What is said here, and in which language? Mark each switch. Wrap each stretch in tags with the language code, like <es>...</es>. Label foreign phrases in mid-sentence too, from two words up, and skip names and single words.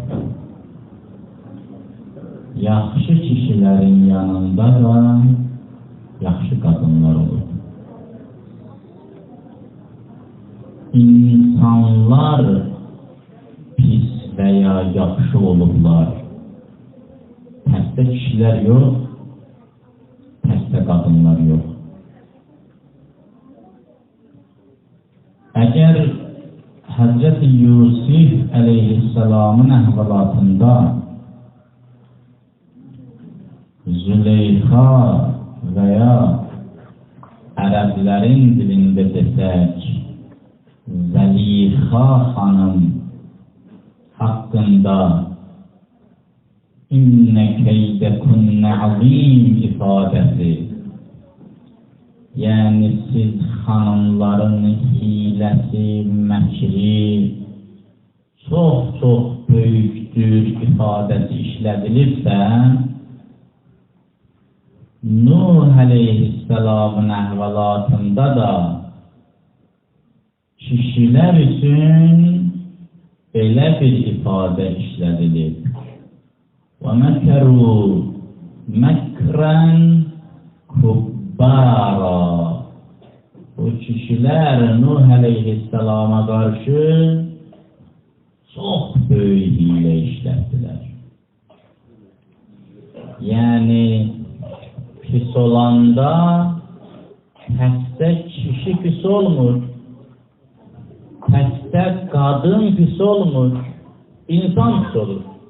<az>Yaxşı kişilerin yanında da yaxşı kadınlar olur. İnsanlar pis veya yaxşı olurlar. Pəstə kişilər yox, pəstə qadınlar yox. Əgər Həzrəti Yusuf əleyhisselamın əhvalatında Züleyxa veya ərəblərin dilində desək Zəlixə xanım hakkında</az> <ar>إن كيدكن عظيم</ar> <az>ifadesi, yani siz hanımların hilesi, məkri çox böyükdür ifadesi işledilirse, Nuh aleyhisselamın əhvalatında da kişiler üçün belə bir ifadə işlədilir.</az> <ar>وَمَكَرُوا مَكْرًا كُبَّارًا.</ar> <az>Bu kişilər Nuh aleyhisselama qarşı çox böyük hiylə işlətdilər. Yəni, pis olanda pəstə kişi pis olmur, pəstə qadın pis olmur, insan pis olur.</az>